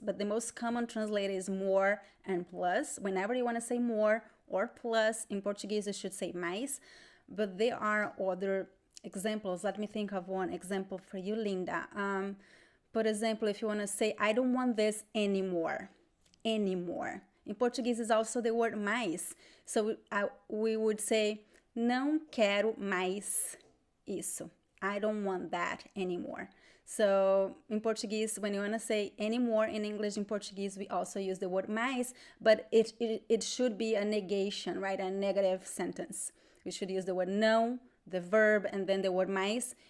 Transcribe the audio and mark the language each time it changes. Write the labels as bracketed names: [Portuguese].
[English] But the most common translated is more and plus. Whenever you want to say more or plus in Portuguese, you should say mais. But there are other examples. Let me think of one example for you, Linda. For example, if you want to say, I don't want this anymore. Anymore. In Portuguese is also the word mais. So we would say, [Portuguese] não quero mais isso. [English] I don't want that anymore. So in Portuguese, when you want to say anymore in English, in Portuguese, we also use the word mais, but it should be a negation, right? A negative sentence. We should use the word não, the verb, and then the word mais.